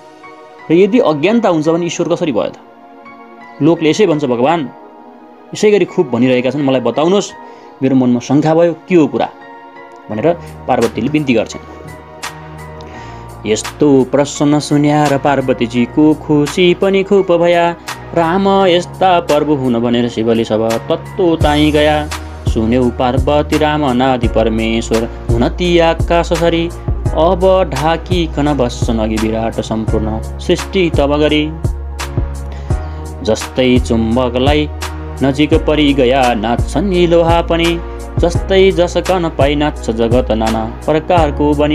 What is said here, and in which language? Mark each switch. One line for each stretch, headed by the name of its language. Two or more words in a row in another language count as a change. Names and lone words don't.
Nepali: र यदि अज्ञानता हुन्छ भने ईश्वर कसरी भयो त? लोकले यसै भन्छ भगवान यसै गरी खुब भनिरहेका छन्, मलाई बताउनुहोस्, मेरो मनमा शङ्का भयो के हो कुरा भनेर पार्वतीले बिन्ती गर्छन्। यस्तो प्रश्न सुन्याएर पार्वतीजीको खुसी पनि खुब भया, राम यस्ता प्रभु हुन भनेर शिवले सब तत्त्व ताई गया। सुन्यौ पार्वती राम अनादि परमेश्वर हुन ती आकाश सरी, अब ढाकिकन बस्छन् अघि विराट सम्पूर्ण सृष्टि तब गरी। जस्तै चुम्बकलाई नजिक परि गया नाच्छन् यी लोहा पनि, जस्तै जसकन पाइ नाच्छ जगत नाना प्रकारको बनी।